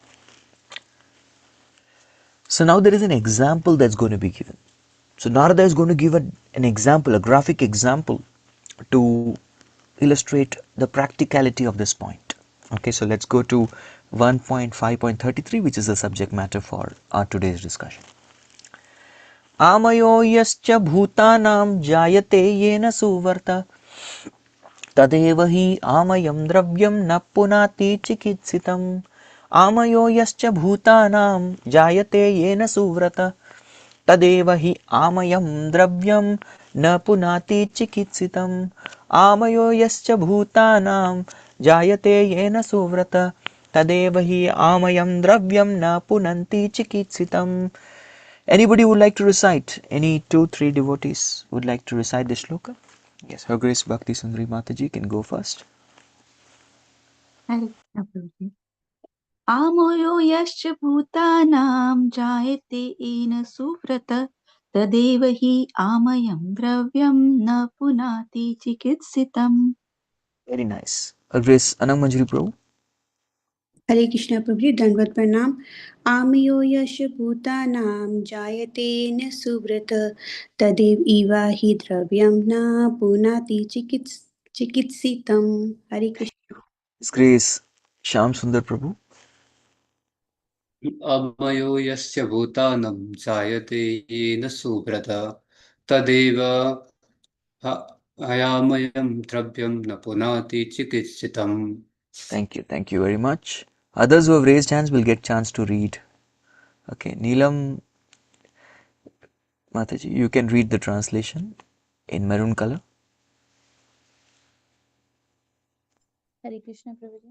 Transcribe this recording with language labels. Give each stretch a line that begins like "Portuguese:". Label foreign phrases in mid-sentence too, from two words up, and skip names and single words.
English: So now there is an example that's going to be given. So Narada is going to give an example, a graphic example to illustrate the practicality of this point. Okay, so let's go to 1.5.33, which is the subject matter for our today's discussion.
Sanskrit: आमयो यश्च भूतानां जायते येन सुव्रत तदेव हि आमयं द्रव्यं न पुनाति चिकित्सितम् आमयो यश्च भूतानां जायते येन सुव्रत तदेव हि आमयं द्रव्यं न पुनाति चिकित्सितम् आमयो यश्च भूतानां जायते येन सुव्रत तदेव हि आमयं द्रव्यं न पुनन्ति चिकित्सितम्.
English: Anybody would like to recite? Any 2-3 devotees would like to recite this shloka? Yes, Her Grace Bhakti Sundari Mataji can go first.
Hindi: हरे कृष्ण, प्रभुजी.
Sanskrit: आमयो यश्च भूतानां जायते येन सुव्रत तदेव हि आमयं द्रव्यं न पुनाति चिकित्सितम्.
English: Very nice. Her Grace Anang Manjari Prabhu.
Hindi: हरे कृष्ण प्रभु जी दंडवत प्रणाम
Sanskrit: आमयो यश भूतानां जायते न सुव्रत तदेव इवा हि द्रव्यं न पुनाति चिकित्सितम्.
Hindi: हरे कृष्ण.
English: His Grace Shyam Sundar Prabhu.
Sanskrit: अमयो यस्य भूतानं जायते येन सुव्रत तदेव अयामयं द्रव्यं न पुनाति चिकित्सितम्.
English: Thank you very much. Others who have raised hands will get chance to read. Okay, Neelam Mataji, you can read the translation in maroon color.
Hindi: हरे कृष्ण, प्रभुजी.